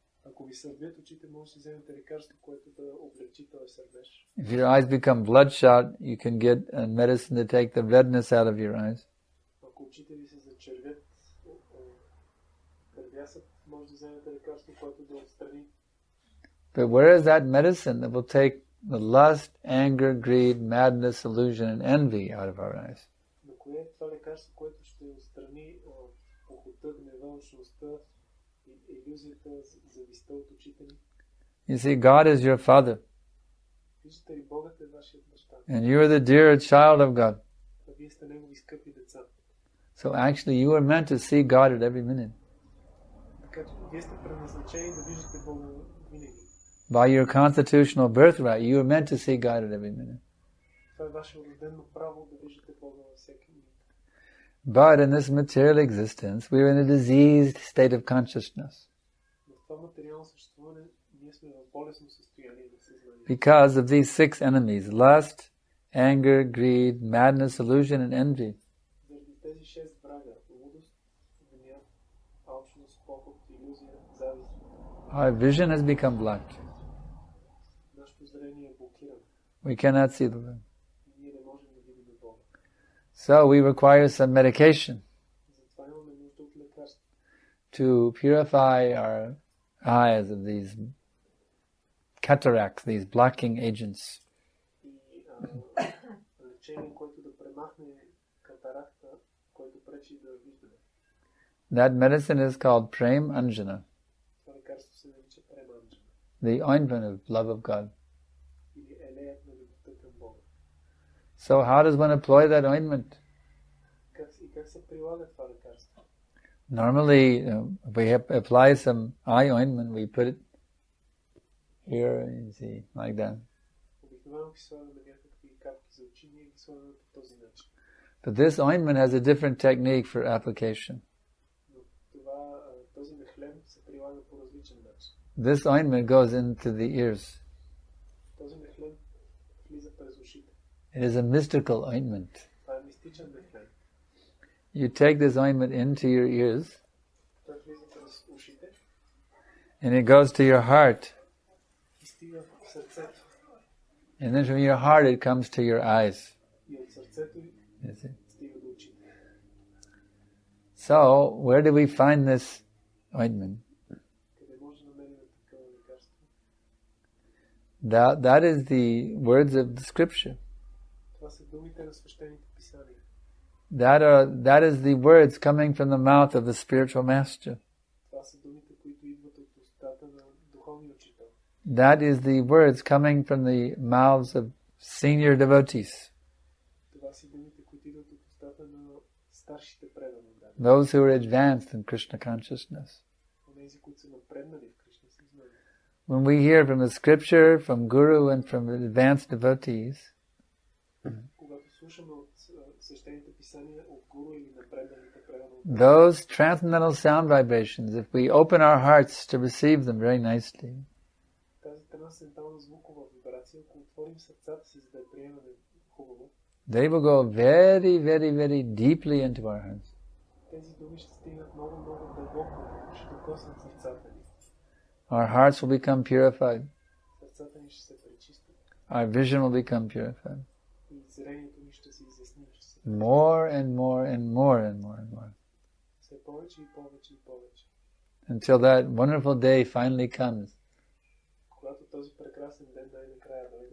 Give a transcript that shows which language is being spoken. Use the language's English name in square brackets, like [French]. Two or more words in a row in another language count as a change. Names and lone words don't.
[English] If your eyes become bloodshot, you can get a medicine to take the redness out of your eyes. But where is that medicine that will take the lust, anger, greed, madness, illusion, and envy out of our eyes? [Bulgarian] Но кое е това лекарство, което ще отстрани похота, гнева, алчността, илюзията, завистта от очите ни? [English] You see, God is your Father. [Bulgarian] Виждате ли, Богът е вашият баща. [English] And you are the dear child of God. [Bulgarian] А вие сте негови скъпи деца. [English] So actually you are meant to see God at every minute. [Bulgarian] Така че вие сте предназначени да виждате Бога винаги. [English] By your constitutional birthright, you are meant to see God at every minute. [Bulgarian] Това е ваше родено право да виждате Бога във всеки минут. [English] But in this material existence, we are in a diseased state of consciousness. [Bulgarian] В това материално съществуване ние сме в болестно състояние на съзнание. [English] Because of these six enemies: lust, anger, greed, madness, illusion, and envy. [Bulgarian] Заради тези 6 врага: лудост, гняв, алчност, похот, илюзия, завист. [English] Our vision has become blocked. [Bulgarian] Нашето зрение е блокирано. [English] We cannot see the Lord. [Bulgarian] Ние не можем да видим Бога. [English] So we require some medication [Bulgarian] Затова имаме нужда от лекарство. [English] to purify our eyes of these cataracts, these blocking agents. [Bulgarian] И лечение, което да премахне катаракта, който пречи да виждаме. [English] That medicine is called Prem Anjana, [Bulgarian] Това лекарство се нарича преманджана. [English] the ointment of love of God. [Bulgarian] Или елеят на любовта към Бога. [English] So how does one apply that ointment? [Bulgarian] Как се прилага това лекарство? [English] Normally, if we apply some eye ointment, we put it here, you see, like that. [Bulgarian] Обикновено си слагаме някакви капки за очи, ние ги слагаме по този начин. [English] But this ointment has a different technique for application. [Bulgarian] Но този мехлем се прилага по различен начин. [English] This ointment goes into the ears. [Bulgarian] Този мехлем влиза през ушите. [English] It is a mystical ointment. [Bulgarian] Това е мистичен мехлем. [English] You take this ointment into your ears, [Bulgarian] Той влиза през ушите [English] and it goes to your heart. [Bulgarian] и стига в сърцето. [English] And then from your heart it comes to your eyes. [Bulgarian] И от сърцето [English] You see? [Bulgarian] стига до очите. [English] So, where do we find this ointment? [Bulgarian] Къде може да намерим такова лекарство? [English] That is the words of the scripture. [Bulgarian] Това са думите на свещените писания. [English] That is the words coming from the mouth of the spiritual master. [Bulgarian] Това са думите, които идват от устата на духовния учител. [English] That is the words coming from the mouths of senior devotees, [Bulgarian] Това са думите, които идват от устата на старшите предани. [English] those who are advanced in Krishna consciousness. [Bulgarian] Онези, които са напреднали в Кришна съзнание. [English] When we hear from the scripture, from Guru and from advanced devotees, [Bulgarian] Когато слушаме от свещените писания от гуру или напредналите предани, [English] those transcendental sound vibrations, if we open our hearts to receive them very nicely, [Bulgarian] тази трансцендентална звукова вибрация, ако отворим сърцата си, за да я приемаме хубаво, [English] they will go very, very, very deeply into our hearts. [Bulgarian] тези думи ще стигнат много, много дълбоко, ще докоснат сърцата ни. [English] Our hearts will become purified. [Bulgarian] Сърцата ни ще се пречистят [English] Our vision will become purified. [Bulgarian] и зрението ни ще се изясни. Ще се [English] More and more and more and more and more. [Bulgarian] все повече и повече и повече. [English] Until that wonderful day finally comes, [Bulgarian] Когато този прекрасен ден най-накрая дойде,